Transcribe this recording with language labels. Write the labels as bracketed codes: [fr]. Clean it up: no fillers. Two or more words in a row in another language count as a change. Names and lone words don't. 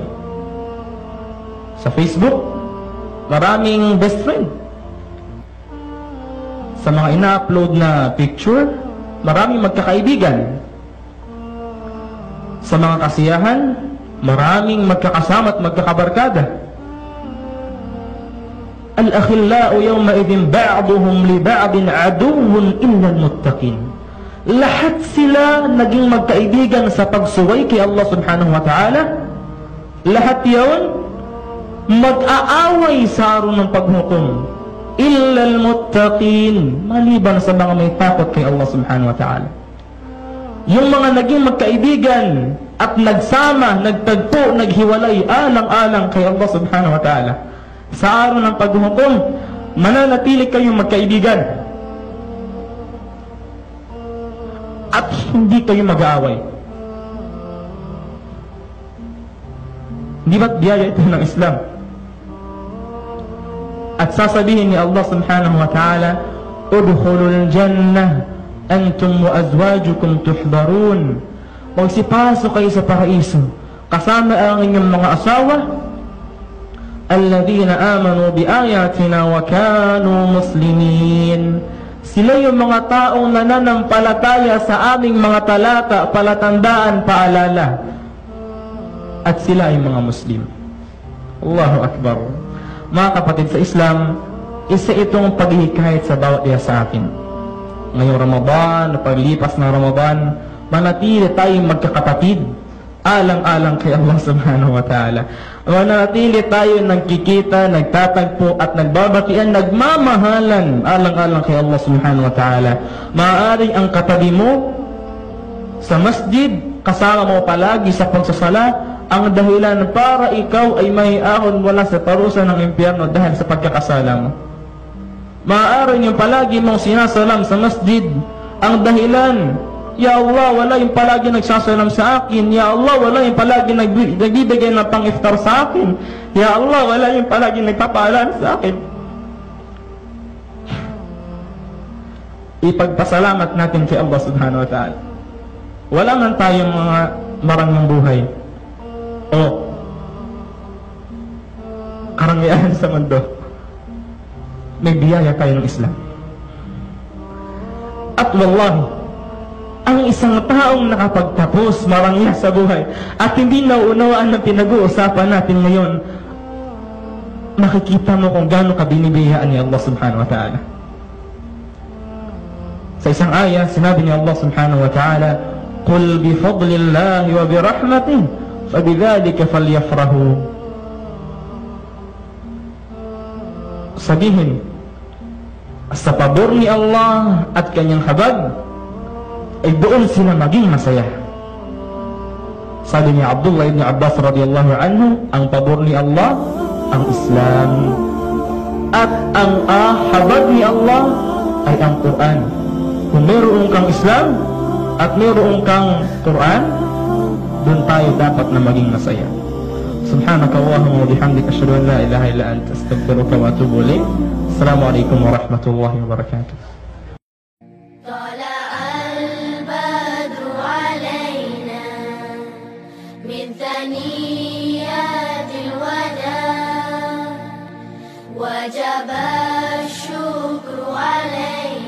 [tl] Sa Facebook, maraming best friend. Sa mga ina-upload na picture, maraming magkakaibigan. Sa mga kasiyahan, maraming magkakasama at magkakabarkada. [ar] الأخلاء يومئذ بعضهم لبعض عدو إلا المتقين. [tl] Lahat sila naging magkaibigan sa pagsuway kay [ar] الله سبحانه وتعالى. [tl] Lahat yun mag-aaway sa araw ng paghukom. [ar] إلا المتقين, [tl] maliban sa mga may takot kay [ar] الله سبحانه وتعالى. [tl] Yung mga naging magkaibigan at nagsama, nagtagpo, naghiwalay, alang-alang kay [ar] الله سبحانه وتعالى. [tl] Sa araw ng paghuhukom, mananatili kayong magkaibigan at hindi kayo mag-aaway. Hindi ba't biyaya ito ng Islam? At sasabihin ni [ar] الله سبحانه وتعالى ادخلوا الجنة أنتم وأزواجكم تحبرون. [tl] Magsipasok kayo sa paraiso kasama ang inyong mga asawa, [ar] الذين آمنوا بآياتنا وكانوا مسلمين. [tl] Sila yung mga taong nananampalataya sa aming mga talata, palatandaan, paalala, at sila ay mga Muslim. [ar] الله أكبر. [tl] Mga kapatid sa Islam, isa itong paghihikayat sa bawat isa sa atin. Ngayong Ramadan, paglipas ng Ramadan, manatili tayong magkakapatid, alang-alang kay [ar] الله سبحانه وتعالى. [tl] Manatili tayo nagkikita, nagtatagpo at nagbabatian, nagmamahalan, alang-alang kay [ar] الله سبحانه وتعالى. [tl] Maaaring ang katabi mo sa masjid, kasama mo palagi sa pagsasala, ang dahilan para ikaw ay may ahon wala sa parusa ng impyerno dahil sa pagkakasala mo. Maaaring yung palagi mong sinasalam sa masjid, ang dahilan, [ar] يا الله, [tl] wala yung palagi nagsasalam sa akin. [ar] يا الله, [tl] wala yung palagi nagbibigay ng pang-iftar sa akin. [ar] يا الله, [tl] wala yung palagi nagpapaalam sa akin. Ipagpasalamat natin kay [ar] الله سبحانه وتعالى. [tl] Wala man tayong mga marangang buhay o karangyaan sa mundo, may biyaya tayo ng Islam. At wallahi, ang isang taong nakapagtapos marangya sa buhay at hindi nauunawaan ng pinag-uusapan natin ngayon, makikita mo kung gaano ka binibiyayaan ni [ar] الله سبحانه وتعالى. [tl] Sa isang ayah, sinabi ni [ar] الله سبحانه وتعالى قل بفضل الله وبرحمته فبذلك فليفرحوا. [tl] Sabihin, sa pabor ni Allah at kanyang habag ay doon sila maging masaya. Sabi ni Abdullah ibn Abbas [ar] رضي الله عنه, [tl] ang pabor ni Allah ang Islam at ang habag ni Allah ay ang Quran. Kung meron kang Islam at meron kang Quran, doon tayo dapat na maging masaya. [ar] سبحانك اللهم وبحمدك أشهد أن لا إله إلا أنت أستغفرك وأتوب إليك. السلام عليكم ورحمة الله وبركاته. طلع البدر علينا من ثنيات الوداع وجب الشكر علينا